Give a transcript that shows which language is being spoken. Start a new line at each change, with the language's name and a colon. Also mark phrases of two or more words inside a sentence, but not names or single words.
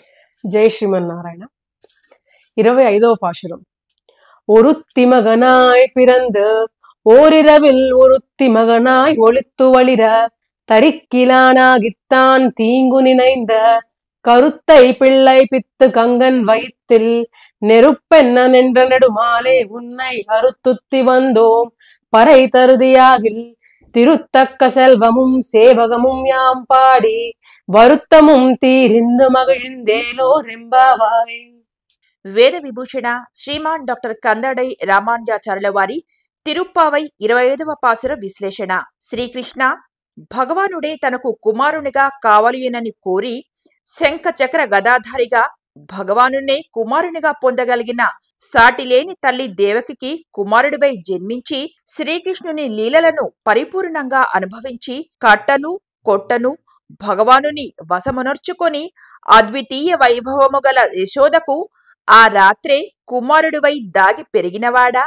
Telugu: జై శ్రీమన్నారాయణ. 25వ పాశురం.
Tamil: ஒருத்தி மகனாய் பிறந்து ஓரிரவில் ஒருத்தி மகனாய் ஒளித்து வளிர தரிக்கிலானாகித்தான் தீங்கு நினைந்த கருத்தை பிள்ளை பித்து கங்கன் வயிற்றில் நெருப்பென்ன நின்ற நெடுமாலே உன்னை அறுத்துத்தி வந்தோம் பறை தருதியாகில் திருத்தக்க செல்வமும் சேவகமும் யாம் பாடி வருத்தமும் தீரிந்து மகிழ்ந்தேலோ రెంబావాయ్.
Telugu: వేద విభూషణ శ్రీమాన్ డాక్టర్ కందడై రామానుజాచార్యుల వారి తిరుప్పావై 25వ పాసుర విశ్లేషణ. శ్రీకృష్ణ భగవానుడే తనకు కుమారునిగా కావలియనని కోరి శంఖ చక్ర గదాధారిగా భగవానునే కుమారునిగా పొందగలిగిన సాటిలేని తల్లి దేవకికి కుమారుడివై జన్మించి శ్రీకృష్ణుని లీలలను పరిపూర్ణంగా అనుభవించి కట్టను కొట్టను భగవానుని వశమునర్చుకొని అద్వితీయ వైభవము గల యశోదకు ఆ రాత్రే కుమారుడివై దాగి పెరిగినవాడా?